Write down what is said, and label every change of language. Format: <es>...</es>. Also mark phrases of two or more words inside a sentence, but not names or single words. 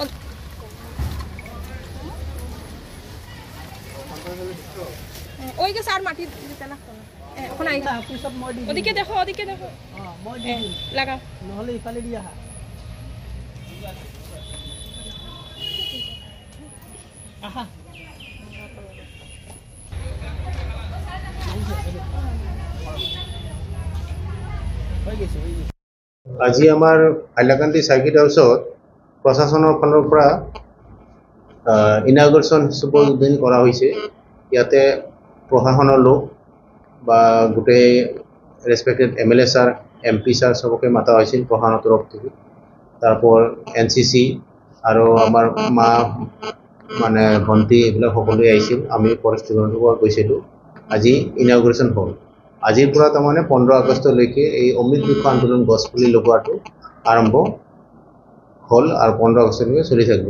<bn>ওইকে সার মাটি দিতে লাগতো না এখন আই আপনি সব মডি ওদিকে দেখো মডি লাগা নহলে ইফালে দিয়া আহা</bn> <as>আজি আমাৰ হাইলাকান্দি সাৰ্কিট হাউচত প্ৰশাসনৰ ফালৰ পৰা ইনাগুৰেশ্যন শুভ উদ্বোধন কৰা হৈছে। ইয়াতে প্ৰশাসনৰ লোক বা গোটেই</as> <en>respected MLA</en> <as>ছাৰ এমপি ছাৰ সবকে মাতা হৈছিল প্ৰশাসনৰ তৰফ থেকে। তারপর এনসিসি আৰু আমাৰ মা মানে ভণ্টি এইবিলাক সকলোৱে আহিছিল। আমি</as> <en>forest department</en> <as>গৈছিলোঁ। আজি ইনাগুৰেশ্যন হ'ল। আজিৰ পৰা তাৰমানে 15 আগষ্টলৈকে এই অমৃত বৃক্ষ আন্দোলন গছপুলি লগোৱাটো আৰম্ভ হ'ল আৰু 15 আগষ্টলৈকে চলি থাকিব।</as>